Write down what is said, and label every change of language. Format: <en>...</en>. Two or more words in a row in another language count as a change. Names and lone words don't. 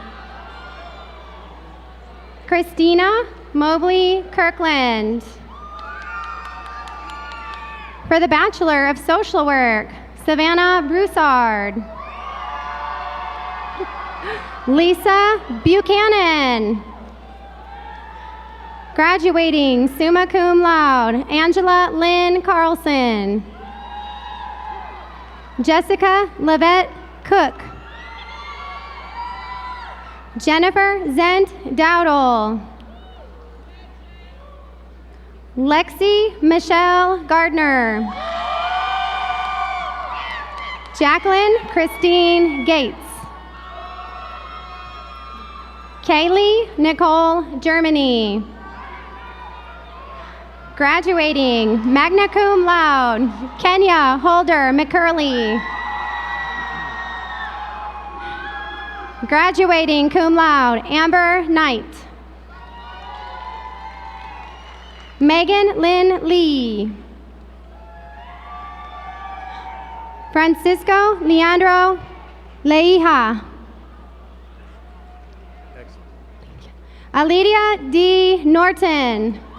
<en>Christina Mobley Kirkland. For the Bachelor of Social Work, Savannah Broussard. Lisa Buchanan. Graduating</en> <la>summa cum laude,</la> <en>Angela Lynn Carlson. Jessica Lavette Cook. Jennifer Zent Dowdle. Lexi Michelle Gardner. Jacqueline Christine Gates. Kaylee Nicole Germany. Graduating</en> <la>magna cum laude,</la> <en>Kenya Holder McCurley. Graduating</en> <la>cum laude,</la> <en>Amber Knight. Megan Lynn Lee. Francisco Leandro Leija. Alidia D. Norton.</en>